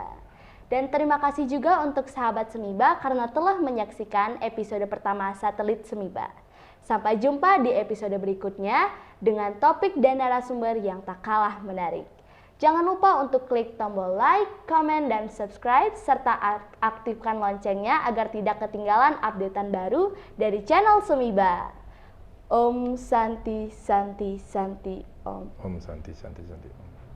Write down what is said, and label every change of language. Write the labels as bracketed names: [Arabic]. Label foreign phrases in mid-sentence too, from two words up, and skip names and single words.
[Indonesian] Dan terima kasih juga untuk sahabat Semiba karena telah menyaksikan episode pertama Satelit Semiba. Sampai jumpa di episode berikutnya dengan topik dan narasumber yang tak kalah menarik. Jangan lupa untuk klik tombol like, komen, dan subscribe, serta aktifkan loncengnya agar tidak ketinggalan updatean baru dari channel Semiba. [Sanskrit] Om Santi Santi Santi Om. Om Santi Santi Santi Om.